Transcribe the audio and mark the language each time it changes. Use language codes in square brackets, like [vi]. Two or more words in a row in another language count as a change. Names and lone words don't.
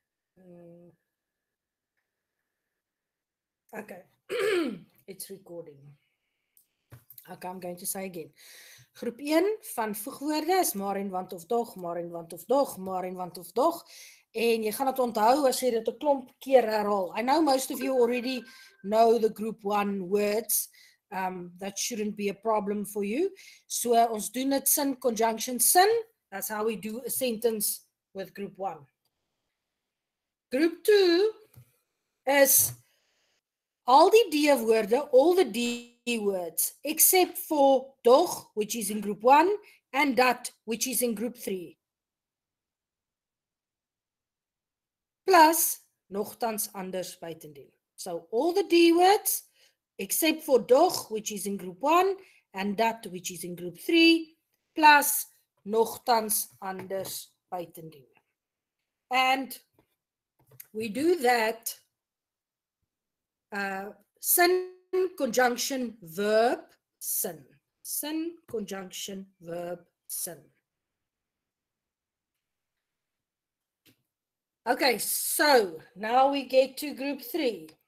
[en] Okay, it's recording. Okay, I'm going to say again. [af] Groep 1 van voegwoorde is maar en want of dog, maar en want of dog, maar en want of dog. En jy gaan dit onthou as jy dit 'n klomp keer herhaal. [en] I know most of you already know the group 1 words. That shouldn't be a problem for you. [af] So ons doen dit sin, [en] conjunction, sin. That's how we do a sentence with group 1. Group 2 is all the D-woorde, all the D words, except for dog, which is in group 1, and dat, which is in group 3. Plus, [af] nogtans anders buitendien. [en] So, all the D words, except for dog, which is in group 1, and dat, which is in group 3, plus, [af] nogtans anders buitendien. [en] And we do that sin, conjunction, verb, sin. Sin, conjunction, verb, sin. Okay, so now we get to group 3.